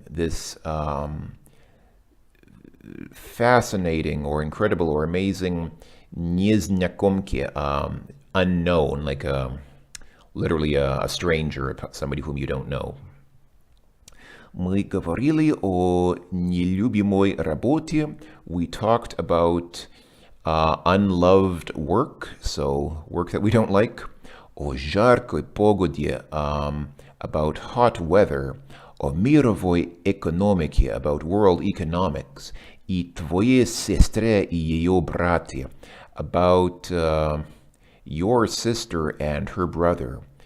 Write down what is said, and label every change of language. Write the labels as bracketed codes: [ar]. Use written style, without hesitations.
[en] This fascinating or incredible or amazing незнакомке, unknown, like literally a stranger, somebody whom you don't know. [ru] Мы говорили о нелюбимой работе. [en] We talked about unloved work, so work that we don't like. [ru] О жаркой погоде, [en] about hot weather. [ru] О мировой экономике, [en] about world economics. [ru] И твоей сестре и ее брате, [en] about your sister and her brother.